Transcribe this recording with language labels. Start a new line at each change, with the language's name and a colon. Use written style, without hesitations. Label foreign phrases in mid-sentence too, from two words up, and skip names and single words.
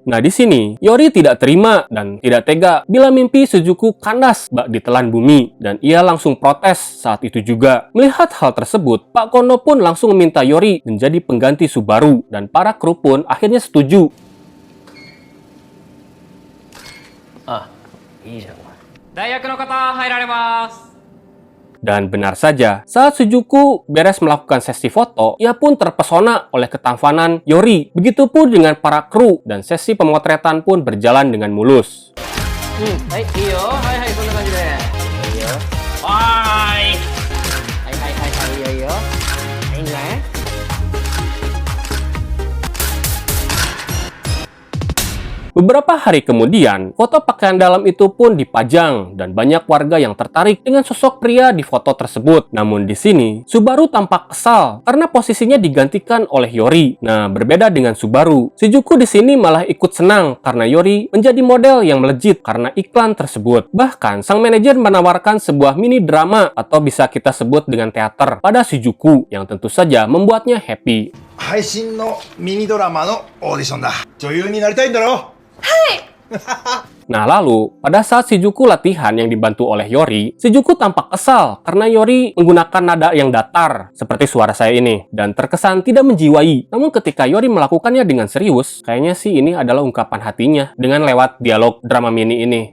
Indonesian: Nah, di sini, Yori tidak terima dan tidak tega bila mimpi Shizuku kandas bak ditelan bumi. Dan ia langsung protes saat itu juga. Melihat hal tersebut, Pak Kono pun langsung meminta Yori menjadi pengganti Subaru. Dan para kru pun akhirnya setuju. Ah, iya.
Japanese: 代役の方入られます。
Indonesian: Dan benar saja, saat Shizuku beres melakukan sesi foto, ia pun terpesona oleh ketampanan Yori. Begitupun dengan para kru, dan sesi pemotretan pun berjalan dengan mulus.
Japanese: はい、いいよ。はいはい、そんな感じで。いいよ。はいはいはいはい、いいよいいよ。いいんじゃない？
Indonesian: Beberapa hari kemudian, foto pakaian dalam itu pun dipajang dan banyak warga yang tertarik dengan sosok pria di foto tersebut. Namun di sini, Subaru tampak kesal karena posisinya digantikan oleh Yori. Nah, berbeda dengan Subaru, Shizuku di sini malah ikut senang karena Yori menjadi model yang melejit karena iklan tersebut. Bahkan, sang manajer menawarkan sebuah mini drama atau bisa kita sebut dengan teater pada Shizuku yang tentu saja membuatnya happy.
Japanese: 配信のミニドラマのオーディションだ。女優になりたいんだろ？
Indonesian: Nah lalu, pada saat Shizuku latihan yang dibantu oleh Yori, Shizuku tampak kesal karena Yori menggunakan nada yang datar, seperti suara saya ini, dan terkesan tidak menjiwai. Namun ketika Yori melakukannya dengan serius, kayaknya sih ini adalah ungkapan hatinya dengan lewat dialog drama mini ini.